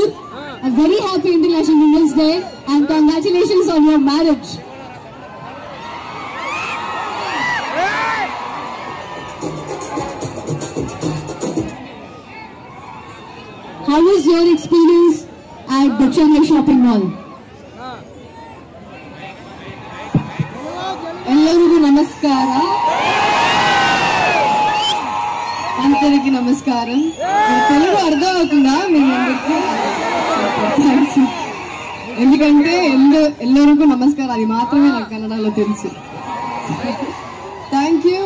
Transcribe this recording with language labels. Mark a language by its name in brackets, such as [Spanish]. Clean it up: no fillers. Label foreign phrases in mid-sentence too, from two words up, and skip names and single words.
[English] A very happy International Women's Day and congratulations on your marriage. How was your experience at the Chennai shopping mall? [Kannada] ಎಲ್ಲರಿಗೂ ನಮಸ್ಕಾರ. [Telugu] అందరికీ నమస్కారం. తెలుగు అర్థం అవుతుందా మీ అందరికీ? ఎందుకంటే ఎల్లరిಗೂ నమస్కారం అది మాత్రమే నాకు కన్నడలో తెలుసు. [English] thank you.